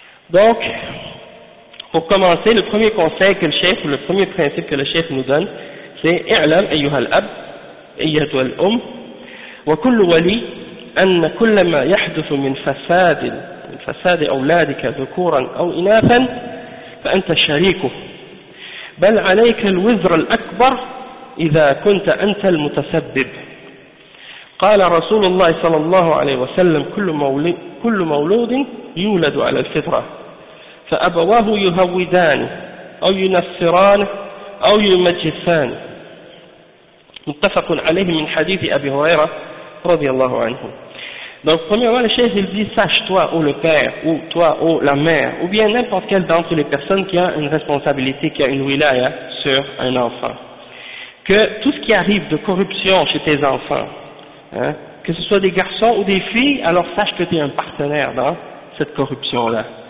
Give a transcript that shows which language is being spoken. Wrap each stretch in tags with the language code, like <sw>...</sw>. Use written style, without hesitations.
<fr>Donc, pour commencer, le premier conseil que le chef, ou le premier principe que le chef nous donne, c'est «</fr> <ar>I'lam ayyuha al-ab, ayyatu al-um, wa kullu wali an kullama yahduthu min fasadil » فساد أولادك ذكورا أو إناثا فأنت شريكه بل عليك الوزر الأكبر إذا كنت أنت المتسبب. قال رسول الله صلى الله عليه وسلم كل مولود يولد على الفطرة فأبواه يهودان أو ينصران أو يمجسان. متفق عليه من حديث أبي هريرة رضي الله عنه.</ar> <fr>Donc premièrement, le chef il dit, sache-toi, ô le père, ou toi, ô la mère, ou bien n'importe quelle d'entre les personnes qui a une responsabilité, qui a une wilaya sur un enfant, que tout ce qui arrive de corruption chez tes enfants, hein, que ce soit des garçons ou des filles, alors sache que tu es un partenaire dans cette corruption-là.</fr>